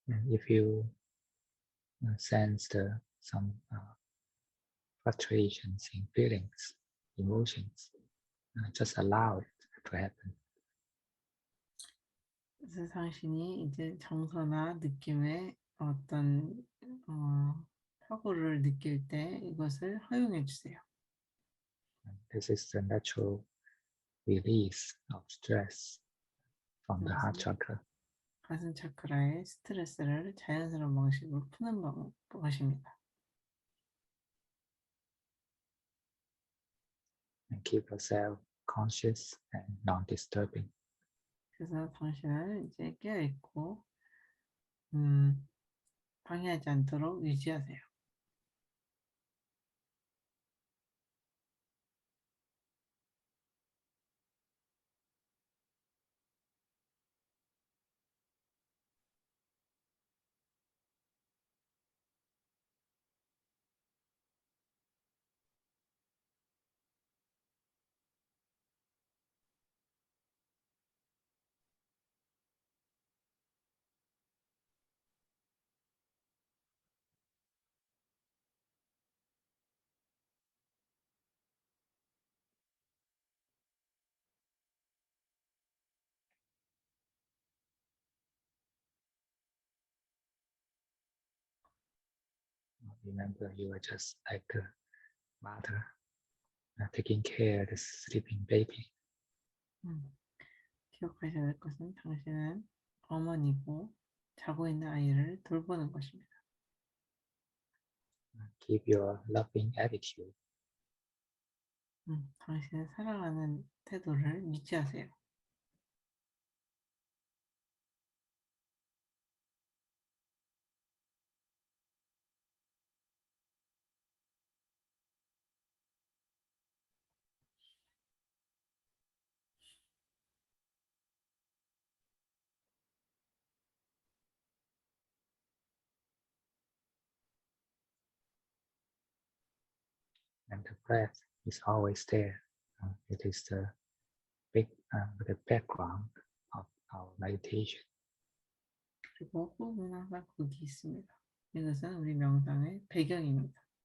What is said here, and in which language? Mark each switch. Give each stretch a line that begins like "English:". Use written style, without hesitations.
English: If you sense some fluctuations in feelings, emotions, just allow it to happen.
Korean: 그래서 당신이 이제 정서나 느낌의 어떤 사고를 느낄 때 이것을 허용해 주세요.
English: This is the natural release of stress from the heart chakra.
Korean: 가슴 차크라의 스트레스를 자연스러운 방식으로 푸는 것입니다.
English: And keep yourself conscious and non-disturbing.
Korean: 그래서 당신을 이제 깨어있고 방해하지 않도록 유지하세요.
English: Remember, you are just like a mother taking care of the sleeping baby.
Korean: 기억하셔야 될 것은 당신은 어머니고 자고 있는 아이를 돌보는 것입니다.
English: Keep your loving attitude.
Korean: 당신의 사랑하는 태도를 유지하세요.
English: And the breath is always there. It is the background of our meditation.
Korean: 그리고 호흡은 항상 거기 있습니다. 이것은 우리 명상의 배경입니다.